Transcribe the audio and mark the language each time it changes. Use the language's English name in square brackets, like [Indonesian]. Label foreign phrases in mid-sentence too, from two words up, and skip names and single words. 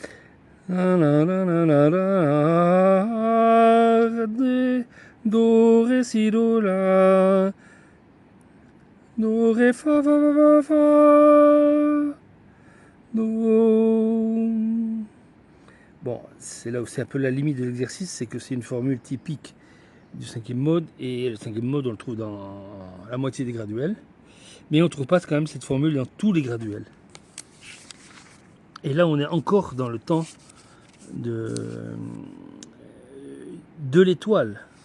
[French] Do, ré, ré, si, do, la. Do, ré, fa, fa, fa, fa, fa. Do. Bon, c'est là où c'est un peu la limite de l'exercice, c'est que c'est une formule typique du cinquième mode, et le cinquième mode on le trouve dans la moitié des graduels, mais on ne trouve pas quand même cette formule dans tous les graduels. Et là on est encore dans le temps de l'étoile.